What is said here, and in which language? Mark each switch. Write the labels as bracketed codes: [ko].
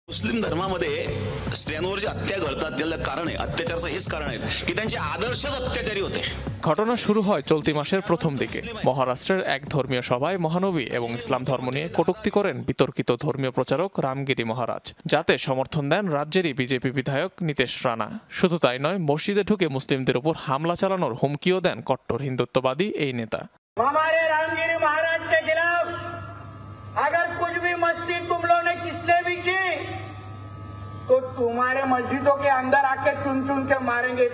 [mr] मुस्लिम धर्मामध्ये स्त्रियांवर जे हत्या घडतात त्याला कारण आहे, अत्याचाराचं हेच कारण आहे की त्यांचे आदर्शच अत्याचारी होते। [bn] ঘটনা শুরু হয় চলতি মাসের প্রথম দিকে। মহারাষ্ট্রের এক ধর্মীয় সভায় মহানবী এবং ইসলাম ধর্ম নিয়ে কটূক্তি করেন বিতর্কিত ধর্মীয় প্রচারক রামগিরি মহারাজ, যাতে সমর্থন দেন রাজ্যেরই বিজেপি বিধায়ক নীতেশ রানা। শুধু তাই নয়, মসজিদে ঢুকে মুসলিমদের উপর হামলা চালানোর হুমকিও দেন কট্টর হিন্দুত্ববাদী এই নেতা। [hi] हमारे रामगिरी महाराज के खिलाफ अगर कुछ भी मस्ती तुम लोगों ने किसने भी की तो तुम्हारे मस्जिदों के अंदर आके चुन चुन के मारेंगे।